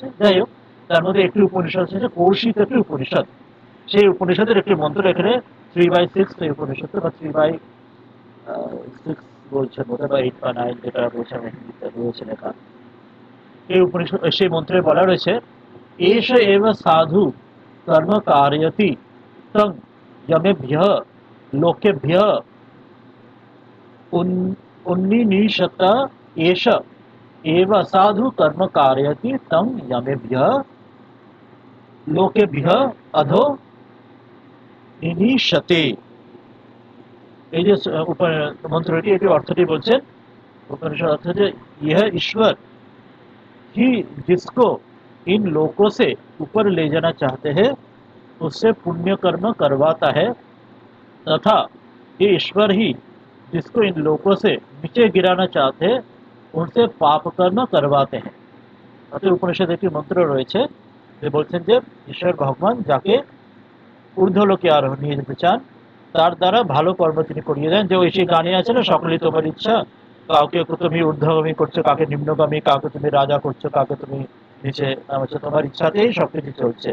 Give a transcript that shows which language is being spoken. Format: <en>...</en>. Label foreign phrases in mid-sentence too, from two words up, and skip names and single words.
<bn>যাই হোক, তার মধ্যে একটি উপনিষদ হচ্ছে কৌশিক একটি উপনিষদ, সেই উপনিষদের একটি মন্ত্র এখানে 3/6 এই উপনিষদ, বা 3/6 বলছেন বোধ হয়, বা 8 বা 9 যেটা বলছেন রয়েছে লেখা। এই উপনিষদ সেই মন্ত্রে বলা রয়েছে,</bn> <sa>এষ এব সাধু কর্ম কারয়তি তং যমেভ্যঃ লোকেভ্যঃ उन्निनीशत एष एव साधु कर्म कारयति तं यमेभ्यः लोकेभ्यः अधो निनीशते।</sa> <bn>এই যে মন্ত্রটি, এটি অর্থটি বলছেন উপনিষদ অর্থ, যে</bn> <hi>यह ईश्वर ही जिसको इन लोकों से ऊपर ले जाना चाहते हैं उससे पुण्य कर्म करवाता है, तथा ये ईश्वर ही जिसको इन लोगों से नीचे गिराना चाहते हैं उनसे पाप कर्म करवाते हैं।</hi> <bn>অর্থাৎ উপনিষদে একটি মন্ত্র রয়েছে যে বলছেন যে ঈশ্বর ভগবান যাকে ঊর্ধ্বলোকে আরোহণ নিয়ে যেতে চান, তার দ্বারা ভালো কর্ম তিনি করিয়ে দেন, যে ওই সেই গানে আছে না, সকলেই তোমার ইচ্ছা, কাউকে তুমি ঊর্ধ্বগামী করছো, কাকে নিম্নগামী, কাউকে তুমি রাজা করছো, কাউকে তুমি নিচে নামাচ্ছ, তোমার ইচ্ছাতেই সবকিছু চলছে।</bn>